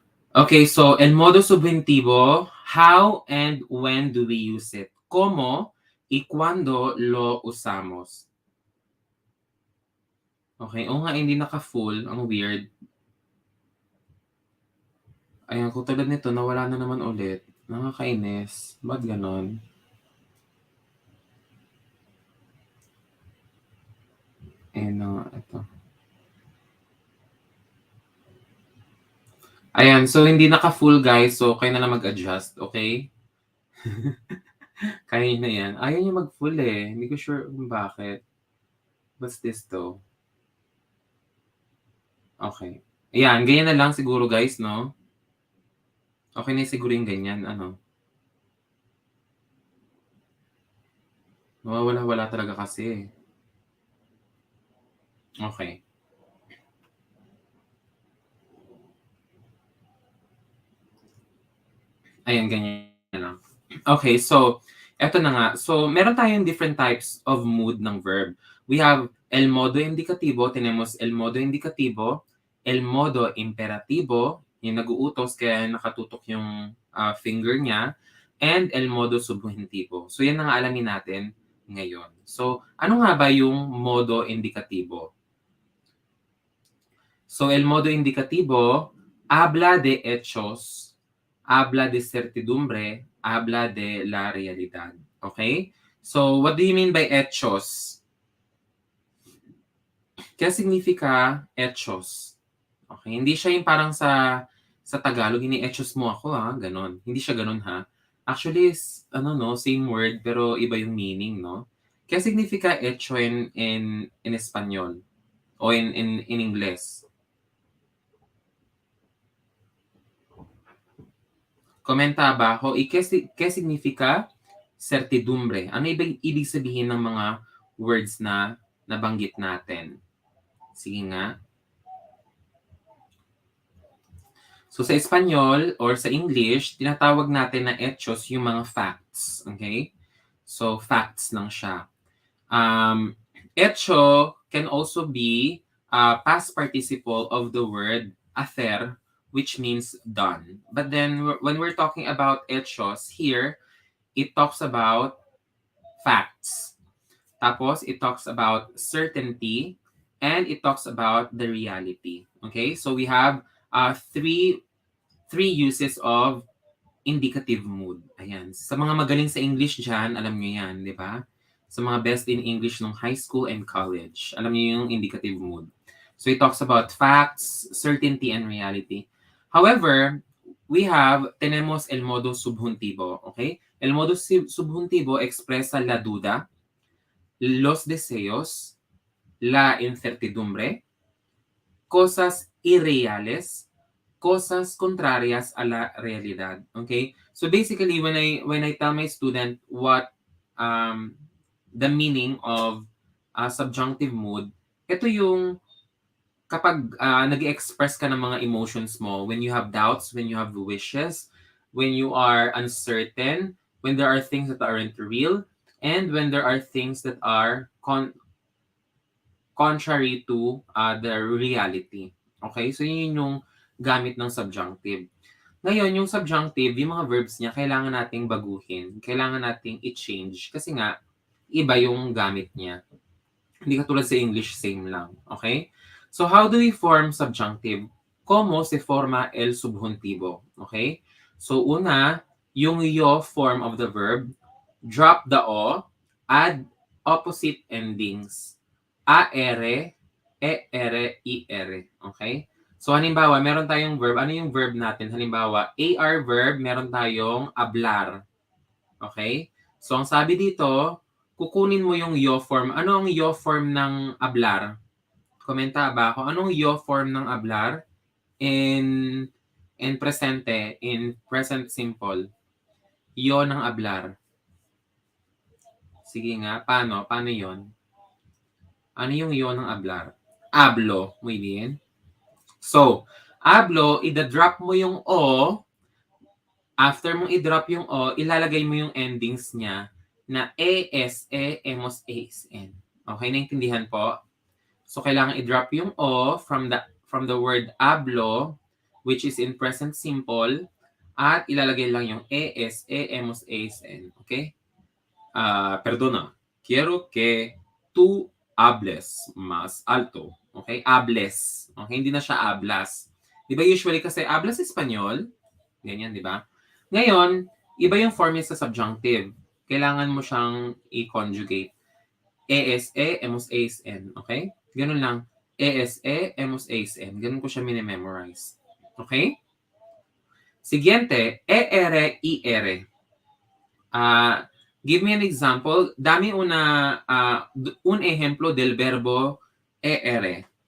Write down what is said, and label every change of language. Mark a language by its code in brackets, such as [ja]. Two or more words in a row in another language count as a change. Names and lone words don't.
[en] Okay, so [es] el modo subjuntivo, [en] how and when do we use it? [es] ¿Cómo y cuándo lo usamos? [tl] Okay, o nga, hindi naka-full. Ang weird. Ayan, kung tulad nito, nawala na naman ulit. Nakakainis. Ba't ganon? Ayan na nga, ito. Ayan, so hindi naka-full guys, so kayo na lang mag-adjust, okay? Kaya na yan. Ayaw niya mag-full eh. Hindi ko sure kung bakit. [en] What's this though? Okay. [tl] Ayan, ganyan na lang siguro guys, no? Okay na siguro yung ganyan, ano? Nawawala-wala talaga kasi. Okay. Ayan, ganyan na lang. Okay, so, eto na nga. So, meron tayong [en] different types of mood [tl] ng verb. [en] We have [es] el modo indicativo, tenemos el modo indicativo, el modo imperativo, [tl] yung nag-uutos kaya nakatutok yung finger niya, and [es] el modo subjuntivo. [tl] So, yan ang alamin natin ngayon. So, ano nga ba yung [es] modo indicativo? So, el modo indicativo habla de hechos, habla de certidumbre, habla de la realidad. Okay? [en] So, what do you mean by hechos? [es] Kaya significa hechos. Okay? [tl] Hindi siya yung parang sa Tagalog, ini-hechos mo ako ha, ganon. Hindi siya ganon ha. Actually, ano no, [en] same word [tl] pero iba yung meaning, no? Kaya significa hecho in Espanyol o in Ingles. Komenta abajo. ¿Qué significa certidumbre? Ano ibig sabihin ng mga words na nabanggit natin? Sige nga. So sa Espanyol [en] or sa English, [tl] tinatawag natin na hechos yung mga facts. Okay? So facts lang siya. [en] Hecho can also be past participle of the word hacer, which means done. But then when we're talking about hechos here, it talks about facts. Tapos, it talks about certainty and it talks about the reality. Okay? So we have three uses of indicative mood. [tl] Ayan. Sa mga magaling sa English dyan, alam nyo yan, di ba? Sa mga [en] best in English nung high school and college, [tl] alam nyo yung [en] indicative mood. So it talks about facts, certainty, and reality. However, we have, [es] tenemos el modo subjuntivo. Okay? El modo subjuntivo expresa la duda, los deseos, la incertidumbre, cosas irreales, cosas contrarias a la realidad. Okay? [en] So basically, when I tell my student what the meaning of subjunctive mood, [tl] ito yung kapag nag-express ka ng mga emotions mo, [en] when you have doubts, when you have wishes, when you are uncertain, when there are things that aren't real, and when there are things that are contrary to the reality. Okay? So, [tl] yun yung gamit ng subjunctive. Ngayon, yung subjunctive, yung mga verbs niya, kailangan nating baguhin. Kailangan nating i-change. Kasi nga, iba yung gamit niya. Hindi katulad sa English, same lang. Okay? [en] So, how do we form subjunctive? [es] Como se forma el subjuntivo? Okay? So, una, [en] yung yo form of the verb, drop the o, add opposite endings. A-R, E-R, I-R. Okay? So, [tl] halimbawa, meron tayong verb. Ano yung verb natin? Halimbawa, AR verb, meron tayong hablar. Okay? So, ang sabi dito, kukunin mo yung yo form. Ano ang yo form ng hablar? Komenta ba ako? Anong yo form ng hablar? [es] In presente, [en] in present simple. [tl] Yo ng hablar. Sige nga, paano? Paano yon? Ano yung yo ng hablar? [es] Hablo, muy bien. So, hablo, [tl] ida-drop mo yung o. After mong i-drop yung o, ilalagay mo yung endings niya na [es] es, emos, en. [tl] Okay, naintindihan po? So, kailangan i-drop yung o from the word hablo. [en] which is in present simple, [tl] at ilalagay lang yung [es] es, hemos, en. [tl] Okay? [es] Perdona. Quiero que tú hables más alto. Okay? Hables. [tl] Okay? Hindi na siya hablas. Di ba usually kasi [es] hablas Espanyol? [tl] Ganyan, di ba? Ngayon, iba yung form niya sa subjunctive. Kailangan mo siyang i-conjugate. [es] Es, hemos, en. [tl] Okay? Ganun lang. [es] Es, hemos, en. [tl] Ganun ko siya minimemorize. [es] Okay? Siguiente, ir. [en] Give me an example. [es] Dami un ejemplo del verbo er.